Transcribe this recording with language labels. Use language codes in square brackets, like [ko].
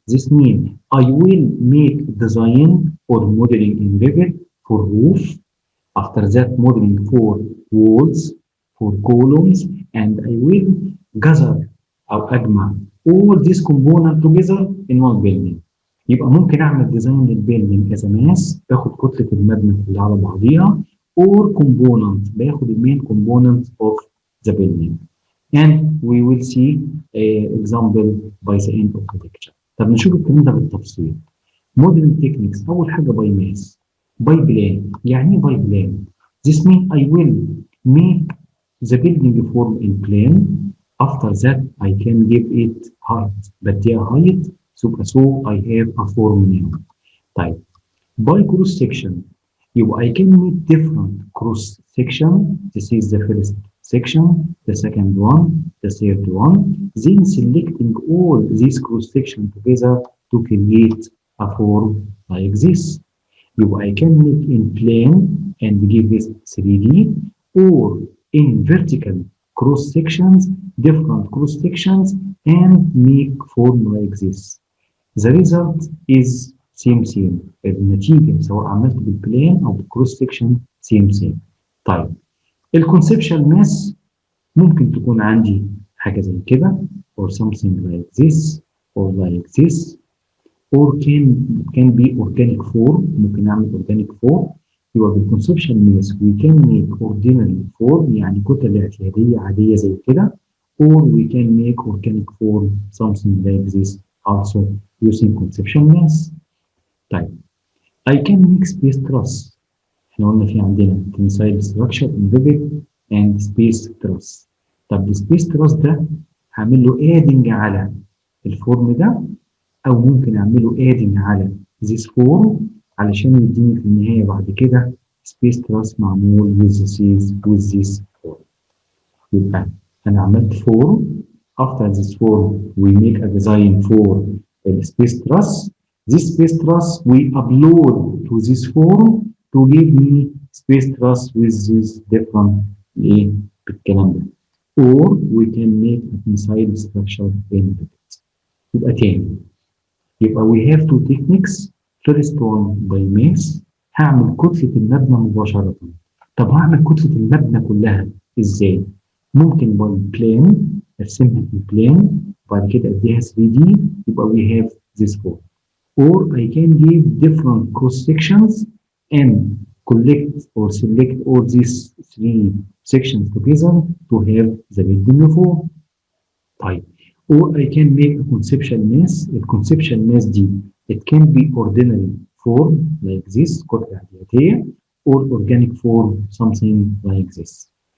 [en] This means I will make design or modeling in Revit for roof. After that, modeling for walls, for columns, and I will gather [ar] أو أجمع [en] all these components together in one building. [ar] يبقى ممكن أعمل ديزاين للبيلدينج [en] as a mass، [ar] باخد كتلة المبنى كلها على بعضيها، [en] or component [ar] باخد المين [en] components of the building. And we will see an example by the end of the lecture. [ar] طب نشوف الكلام ده بالتفصيل. [en] Modeling techniques [ar] أول حاجة [en] by mass. By plane. [ar] يعني إيه [en] by plane? This means I will make the building form in plane. After that I can give it height. [ar] بديها [en] height so I have a form now. طيب by cross section. يبقى I can make different cross section. This is the first section, the second one, the third one, then selecting all these cross sections together to create a form like this. I can make in plane and give this 3D, or in vertical cross sections, different cross sections, and make form like this. The result is same. [ar] النتيجة سواء عملت بالبلان أو بالكروس سكشن same. طيب الكونسبشن ماس ممكن تكون عندي حاجة زي كده [en] or something like this or like this or can be organic form. [ar] ممكن نعمل [en] organic form. [ar] يبقى بالكونسبشن ماس [en] we can make ordinary form [ar] يعني كتل اعتيادية عادية زي كده [en] or we can make organic form something like this also using conception mass. طيب I can make space truss. [ar] احنا قلنا في عندنا [en] tensile structure in Revit and space truss. [ar] طب السبيس تراس ده هعمل له adding على الفورم ده او ممكن اعمل له adding على this form علشان يديني في النهايه بعد كده سبيس تراس معمول [en] with this form. [ar] يبقى انا عملت form. [en] After this form we make a design for the space truss. This space truss we upload to this form to give me space truss with this different [ar] بالكلام ده. [en] Or we can make a tensile structure in Revit. [ar] يبقى تاني. [en] يبقى we have two techniques. First one by mass. [ar] هعمل كتلة المبنى مباشرة. طب هعمل كتلة المبنى كلها ازاي؟ ممكن [en] by plane [ar] ارسمها في plane وبعد كده اديها 3D يبقى [en] we have this form. Or I can give different cross sections and collect or select all these three sections together to have the building form. طيب or I can make a conceptual mass. The conceptual mass دي it can be ordinary form like this [ar] كتلة اعتيادية [en] or organic form something like this.